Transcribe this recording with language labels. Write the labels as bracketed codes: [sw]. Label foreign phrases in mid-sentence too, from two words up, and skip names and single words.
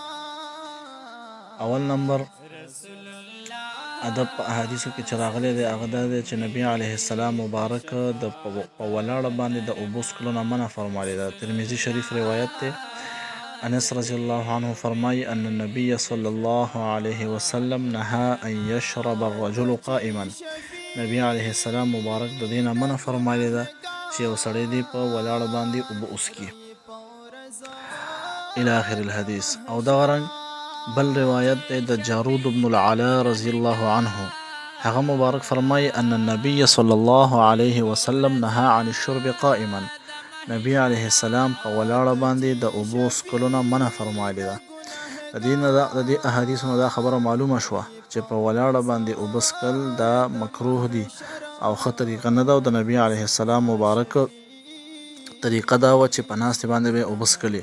[ps] اول نمبر ادب په احادیثو کې چې راغلی دی هغه دا دی چې نبی [ar] علیه السلام [ps] مبارک په ولاړه باندې د اوبو څښلو نه منع فرمایلی ده. ترمذي شریف روایت دی. [ar] انس رضی الله عنه فرمایي ان النبي صلی الله علیه وسلم نهى ان يشرب الرجل قائما. [ps] نبی [ar] علیه السلام [ps] مبارک د دې نه منع فرمایلی ده چې یو سړی دی په ولاړه باندې اوبه وڅښي [ar] الى آخر الحدیث. [ps] او دغه رنګ بل روایت دی د جارود بن العلا [ar] رضی الله عنه. [ps] هغه مبارک فرمایي [ar] ان النبي صلی الله علیه وسلم نهى عن الشرب قائما. [ps] نبی [ar] علیه السلام [ps] په ولاړه باندې د اوبو څښلو نه منع فرمایلی ده. د دې احادیثو نه دا خبره معلومه شوه چې په ولاړه باندې اوبه څښل دا مکروه دي او ښه طریقه نه ده، او د نبی [ar] علیه السلام [ps] مبارک طریقه دا وه چې په ناستې باندې به یې اوبه څښلې.